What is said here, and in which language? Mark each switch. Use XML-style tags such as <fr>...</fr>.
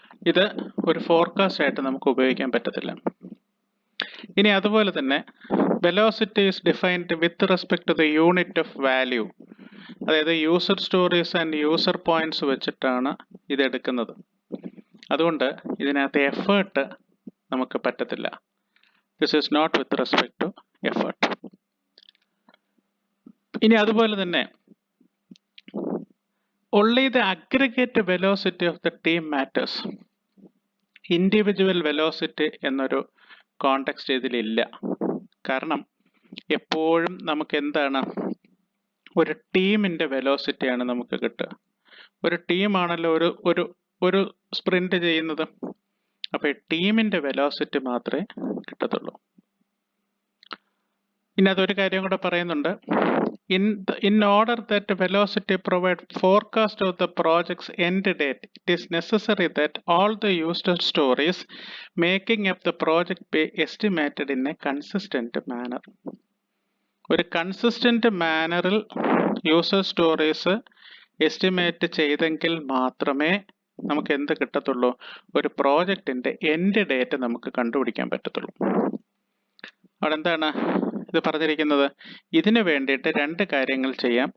<ml>ഇത് ഒരു ഫോർകാസ്റ്റ് ആയിട്ട് നമുക്ക് ഉപയോഗിക്കാൻ പറ്റത്തില്ല. ഇനി അതുപോലെ തന്നെ</ml> <en>Velocity is defined with respect to the unit of value.</en> <ml>അതായത് user stories and user points വെച്ചിട്ടാണ് ഇത് എടുക്കുന്നത്. അതുകൊണ്ട് ഇതിനകത്ത് എഫേർട്ട് നമുക്ക് പറ്റത്തില്ല.</ml> <en>This is not with respect to effort.</en> <ml>ഇനി അതുപോലെ തന്നെ</ml> <en>only the aggregate velocity of the team matters.</en> <ml>Individual velocity എന്നൊരു കോണ്ടെക്സ്റ്റ് ഇതിലില്ല. കാരണം എപ്പോഴും നമുക്ക് എന്താണ്, ഒരു ടീമിന്റെ വെലോസിറ്റിയാണ് നമുക്ക് കിട്ടുക. ഒരു ടീമാണല്ലോ ഒരു സ്പ്രിന്റ് ചെയ്യുന്നത്. അപ്പൊ ടീമിന്റെ വെലോസിറ്റി മാത്രമേ കിട്ടത്തുള്ളൂ. ഇനി അതൊരു കാര്യം കൂടെ പറയുന്നുണ്ട്.</ml> <en>In order that velocity provide forecast of the project's end date, it is necessary that all the user stories making up the project be estimated in a consistent manner.</en> <ml>ഒരു കൺസിസ്റ്റന്റ് മാനറിൽ യൂസർ സ്റ്റോറീസ് എസ്റ്റിമേറ്റ് ചെയ്തെങ്കിൽ മാത്രമേ നമുക്ക് എന്ത് കിട്ടത്തുള്ളൂ, ഒരു പ്രോജക്റ്റിന്റെ end date നമുക്ക് കണ്ടുപിടിക്കാൻ പറ്റത്തുള്ളൂ. അവിടെ എന്താണ് ഇത് പറഞ്ഞിരിക്കുന്നത്? ഇതിനു വേണ്ടിയിട്ട് രണ്ട് കാര്യങ്ങൾ ചെയ്യാം.</ml>